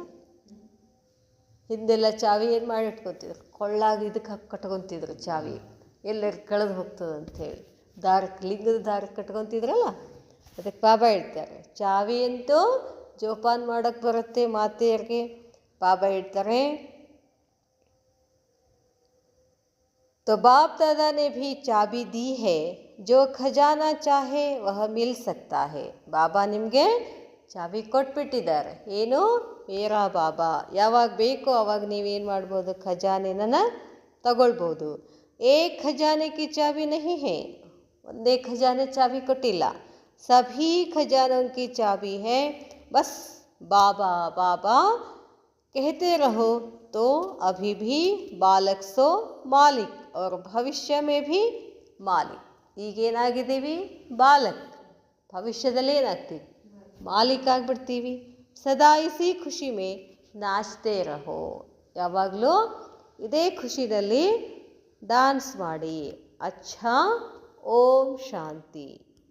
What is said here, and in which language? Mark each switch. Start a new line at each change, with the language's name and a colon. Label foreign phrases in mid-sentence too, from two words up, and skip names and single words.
Kannada: ಹಿಂದೆಲ್ಲ ಚಾವಿ ಏನು ಮಾಡಿ ಇಟ್ಕೊತಿದ್ರು, ಕೊಳ್ಳಾಗಿ ಇದಕ್ಕೆ ಕಟ್ಕೊತಿದ್ರು ಚಾವಿ, ಎಲ್ಲರೂ ಕಳೆದು ಹೋಗ್ತದೆ ಅಂಥೇಳಿ ದಾರಕ್ಕೆ, ಲಿಂಗದ ದಾರಕ್ಕೆ ಕಟ್ಕೊತಿದ್ರಲ್ಲ. ಅದಕ್ಕೆ ಬಾಬಾ ಹೇಳ್ತಾರೆ, ಚಾವಿ ಅಂತೂ ಜೋಪಾನ ಮಾಡೋಕ್ಕೆ ಬರುತ್ತೆ ಮಾತೆಯರಿಗೆ. ಬಾಬಾ ಹೇಳ್ತಾರೆ,
Hindi: तो बाप दादा ने भी चाबी दी है, जो खजाना चाहे वह मिल सकता है.
Kannada: ಬಾಬಾ ನಿಮಗೆ ಚಾವಿ ಕೊಟ್ಬಿಟ್ಟಿದ್ದಾರೆ. ಏನು?
Hindi: मेरा बाबा.
Kannada: ಯಾವಾಗ ಬೇಕೋ ಆವಾಗ ನೀವೇನು ಮಾಡ್ಬೋದು, ಖಜಾನೆನ ತಗೊಳ್ಬೋದು.
Hindi: एक खजाने की चाबी नहीं है,
Kannada: ಒಂದೇ ಖಜಾನೆ ಚಾವಿ ಕೊಟ್ಟಿಲ್ಲ.
Hindi: सभी खजानों की चाबी है. बस बाबा बाबा कहते रहो तो अभी भी बालक सो मालिक और भविष्य में भी मालिक.
Kannada: ಈಗೇನಾಗಿದ್ದೀವಿ? ಬಾಲಕ್. ಭವಿಷ್ಯದಲ್ಲಿ ಏನಾಗ್ತೀವಿ? ಮಾಲಿಕ್ ಆಗಿಬಿಡ್ತೀವಿ.
Hindi: सदा इसी खुशी में नाचते रहो.
Kannada: ಯಾವಾಗಲೂ ಇದೇ ಖುಷಿನಲ್ಲಿ ಡ್ಯಾನ್ಸ್ ಮಾಡಿ. ಅಚ್ಛಾ, ಓಂ ಶಾಂತಿ.